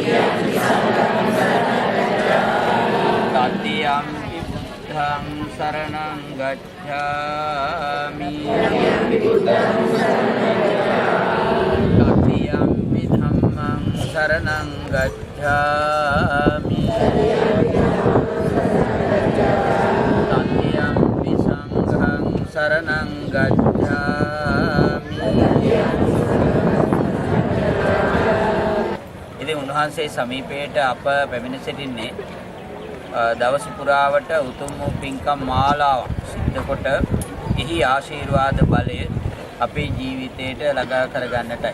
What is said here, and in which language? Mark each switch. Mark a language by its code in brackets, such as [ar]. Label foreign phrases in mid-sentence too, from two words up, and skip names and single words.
[pi] tatiyampi buddhang saranang gacchami tatiyampi dhammang saranang gacchami tatiyampi sanghang saranang gacchami. [si] ඉතින් උන්වහන්සේ සමීපයට අප පැමිණ සිටින්නේ දවස පුරාවට උතුම් වූ පින්කම් මාලාවක් සිද්ධ කොට එහි ආශිර්වාද බලය අපේ ජීවිතයට ළඟා කරගන්නටයි.